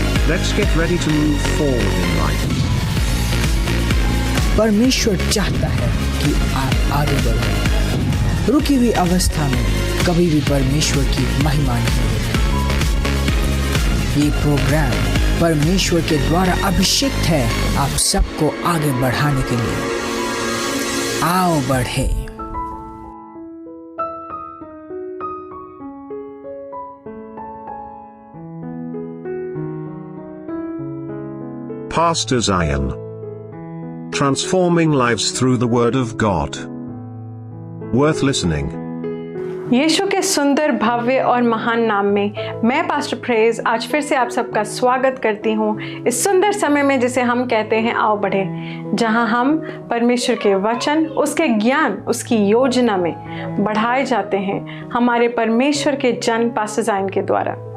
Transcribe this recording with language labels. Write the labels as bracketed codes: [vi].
[en] Let's get ready to move forward in life. [hi] परमेश्वर चाहता है कि आप आगे बढ़ो। रुकी हुई अवस्था में कभी भी परमेश्वर की महिमा नहीं होती। ये प्रोग्राम परमेश्वर के द्वारा अभिषेक है आप सबको आगे बढ़ाने के लिए। आओ बढ़े। [en] Pastor Zion. Transforming lives through the Word of God. Worth listening. [hi] यीशु के सुंदर, भव्य और महान नाम में मैं पास्टर प्रेज आज फिर से आप सबका स्वागत करती हूँ इस सुंदर समय में जिसे हम कहते हैं आओ बढ़े, जहाँ हम परमेश्वर के वचन, उसके ज्ञान, उसकी योजना में बढ़ाए जाते हैं हमारे परमेश्वर के जन पास्टर ज़ायन के द्वारा।